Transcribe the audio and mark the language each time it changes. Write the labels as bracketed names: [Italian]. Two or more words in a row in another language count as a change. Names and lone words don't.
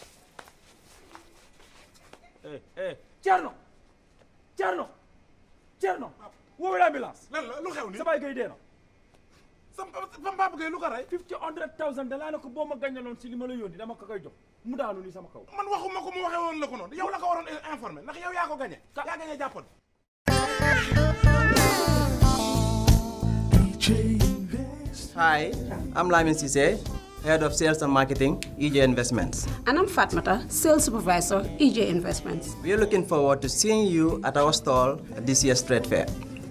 [Wolof] Thierno woowee l'ambulance lan la lu xew ni sa baay gay dee na sama papa gay lu ko rey $100,000 dalaa ne ko boo ma gàññaloon si li ma la yónni dama ko koy jox mu daanu ni sama kaw man waxuma ko mu waxee woon la ko noonu yow la ko waroon informé ndax yow yaa ko gagné yaa gagné jàppoon [English] Hi, I'm Lamin Sise, Head of Sales and Marketing, EJ Investments. And I'm Fatmata, Sales Supervisor, EJ Investments. We are looking forward to seeing you at our stall at this year's trade fair.